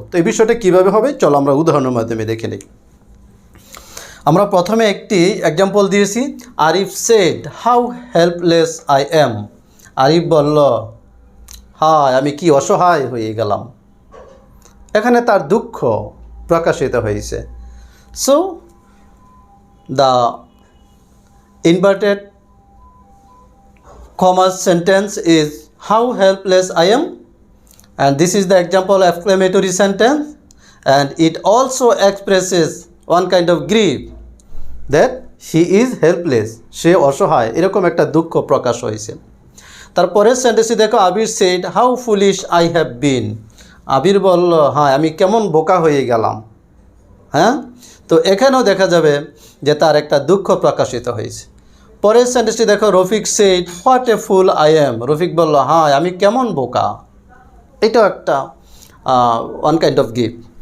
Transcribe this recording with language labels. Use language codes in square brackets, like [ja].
[bn] তো এই বিষয়টা কীভাবে হবে চলো আমরা উদাহরণের মাধ্যমে দেখে নিই। আমরা প্রথমে একটি এক্সাম্পল দিয়েছি, [en] Arif said how helpless I am. [bn] Arif বলল হায় আমি কি অসহায় হয়ে গেলাম। এখানে তার দুঃখ প্রকাশিত হয়েছে। [en] so the inverted commas sentence is how helpless I am, and this is the example exclamatory sentence, and it also expresses one kind of grief that she is helpless, [bn] সে অসহায়, এরকম একটা দুঃখ প্রকাশ হয়েছে। তারপরের সেন্টেন্সে দেখো, [en] Abir said how foolish I have been। [bn] আবির বলল হ্যাঁ আমি কেমন বোকা হয়ে গেলাম। হ্যাঁ, তো এখানেও দেখা যাবে যে তার একটা দুঃখ প্রকাশিত হয়েছে। পরের সেন্টেন্সটি দেখো, [en] Rafiq said what a fool I am. [bn] Rafiq বলল হ্যাঁ আমি কেমন বোকা, এটাও একটা ওয়ান কাইন্ড অফ গিফট।